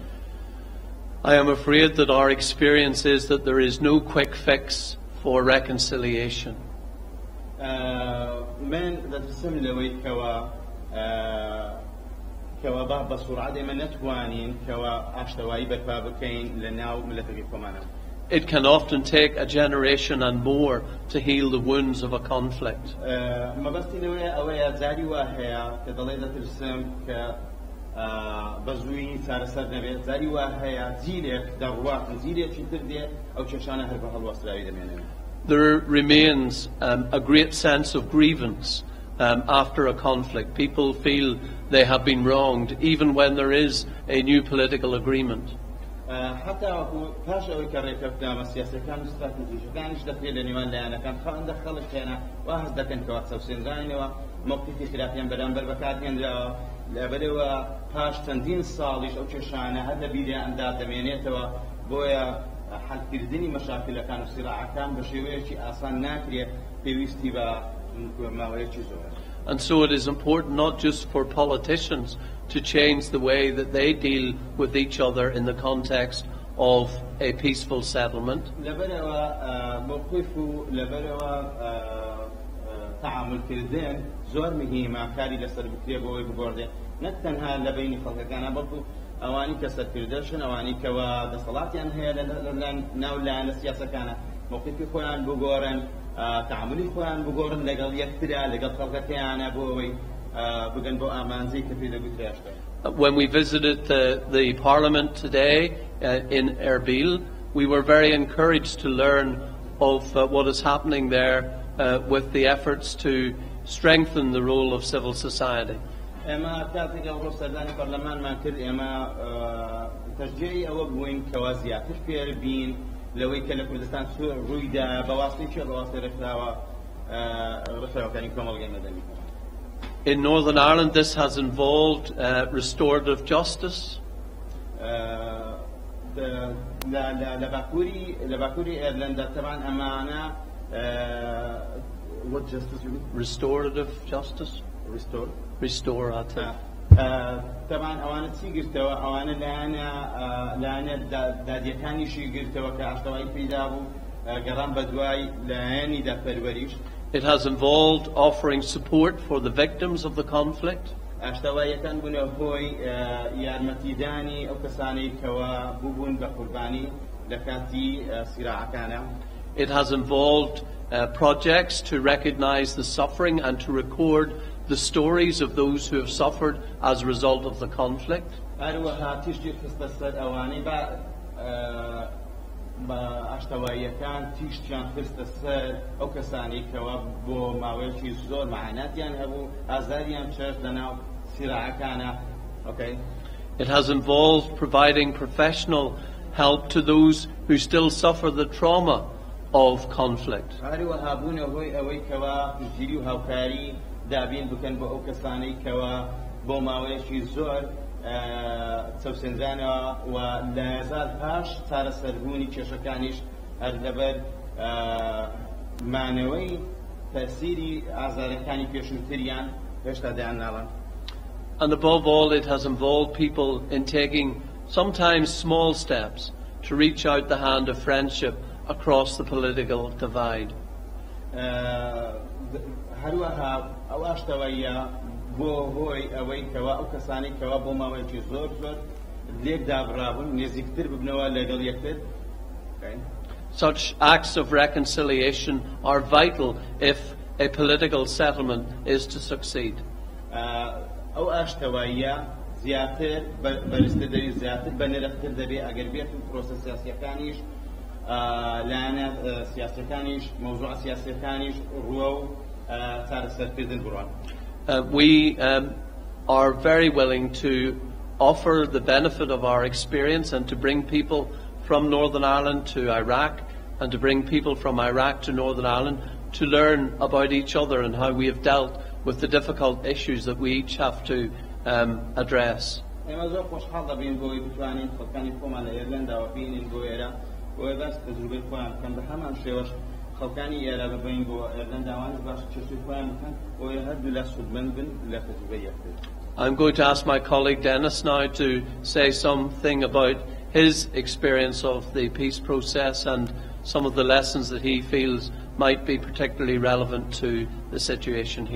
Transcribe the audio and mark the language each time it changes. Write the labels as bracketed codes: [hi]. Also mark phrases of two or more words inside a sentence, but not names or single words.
[en] I am afraid that our experience is that there is no quick fix for reconciliation. [ckb] من دەترسم لەوەی کەوا بەسوورعات ئێمە نەتوانین کەوا ئاشتەوایی بەرپا بکەین لە ناو ملەتەکەی خۆمانە. [en] It can often take a generation and more to heal the wounds of a conflict. [ckb] مەبەستی لەوەیە ئەوەیە جاری وا هەیە کە دەڵێ دەترسم کە بەزووی چارەسەر نەبێت جاری وا هەیە زیرێک دەڕواتن زیرێکی تر دێ ئەو کێشانە هەر بە هەڵوەستراوی دەمێنێت. [en] There remains a great sense of grievance after a conflict. People feel they have been wronged even when there is a new political agreement. [ckb] حتى پاش ئەوەی کە ڕێکەوتنامە سیاسەکان و ستراتێژیەکانیش دەکرێت لە نێوان لایەنەکان خەڵک هێنا واهز دەکەن کەوا چەوسێنرانەوە موقفی خلافیان بەرامبەر بەکارهێنراوە لەبەرەوە پاش چەندین ساڵیش ئەو کێشانە هەر لە بیریاندا دەمێنێتەوە بۆیە حەلکردنی مەشاکلەکان و سیراعەکان بە شێوەیەکی ئاسان ناکرێت پێویستی بە ماوەیەکی زۆر. [en] And so it is important not just for politicians to change the way that they deal with each other in the context of a peaceful settlement. [ckb] ئەوانی کە سەرکردەشن ئەوانی کەوا دەسەڵاتیان هەیە ناو لایەنە سیاسەکانە موقفی خۆیان بگۆڕن تعاملی خۆیان بگۆڕن لەگەڵ یەکترا لەگەڵ خەڵکەکەیانە بۆ ئەوەی بگەن بۆ ئامانجەی کە پێی دەگوترێشتە. [en] When we visited the Parliament today in Erbil, we were very encouraged to learn of what is happening there with the efforts to strengthen the role of civil society. [ckb] ئێمە کاتێک ئەوڕۆ سەردانی پەرلەمانمان کرد ئێمە تەشجیعی ئەوە بووین کەوا زیاتر فێر بین لەوەی کە لە کوردستان ڕوویدا بە واستەیەکی ڕەواستی ڕێکخراوەکانی کۆمەڵگەی مەدەنی. [en] In Northern Ireland, this has involved restorative justice. [ckb] لە باکووری ئێرلەندا طبعاً ئەمانە [en] what justice you mean? Restorative justice. Restorative. [ckb] طبعاً ئەوانە چی گرتەوە ئەوانە لایەنە دادیەکانیشی گرتەوە کە ئاشتەوایی پێدا بوو گەڕان بە دوای لایەنی دادپەروەریش. [en] It has involved offering support for the victims of the conflict. [ckb] ئاشتەواییەکان بوونە هۆی یارمەتیدانی ئەو کەسانەی کەوا بووبوون بە قوربانی لە کاتی سیراعەکانە. [en] It has involved projects to recognize the suffering and to record the stories of those who have suffered as a result of the conflict. [ckb] ئاشتەواییەکان تیشتیان خستە سەر ئەو کەسانی کەوا بۆ ماوەیەکی زۆر مەعاناتیان هەبوو ئازاریان چێشت لەناو سیراعەکانە. [en] It has involved providing professional help to those who still suffer the trauma of conflict. [ckb] هەروەها بوونە هۆی ئەوەی کەوا ژیری و هاوکاری دابین بکەن بۆ ئەو کەسانەی کەوا بۆ ماوەیەکی زۆر چەوسێنرانەوە و لە هێزار پاش چارەسەربوونی کێشەکانیش هەر لەبەر مانەوەی تەسیری ئازارەکانی پێشووتریان هێشتا دەیان ناڵن. [en] And above all, it has involved people in taking sometimes small steps to reach out the hand of friendship across the political divide. [ckb] هەروەها ئەو ئاشتەواییە بۆ هۆی ئەوەی کەوا ئەو کەسانی کەوا بۆ ماوەیەکی زۆر لێک دابڕابوون نێزیکتر ببنەوە لەگەڵ یەکتر. [en] Such acts of reconciliation are vital if a political settlement is to succeed. [ckb] ئەو ئاشتەواییە زیاتر بەرزتر دەبێت زیاتر بەنرختر دەبێت ئەگەر بێت پرۆسە سیاسیەکانیش لایەنە سیاسیەکانیش مەوزوع سیاسیەکانیش ڕووە و چارەسەرکردن بڕوان. [en] We are very willing to offer the benefit of our experience and to bring people from Northern Ireland to Iraq and to bring people from Iraq to Northern Ireland to learn about each other and how we have dealt with the difficult issues that we each have to address. [ckb] ئێمە زۆر خۆشحاڵ دەبین بۆی بتوانین خەڵکانی خۆمان لە ئێرلنداوە بینین بۆ ئێرە بۆیە باس تەجروبەی خۆیان بکەن بە هەمان شێوەش خەڵکانی ئێرە ببین بۆ ئێرلنداوانش باش چێژەی خۆیان بکەن بۆیە هەردوو لە سوودمەند بن لە تەجروبەی یەکتر. [en] I'm going to ask my colleague Dennis now to say something about his experience of the peace process and some of the lessons that he feels might be particularly relevant to the situation here.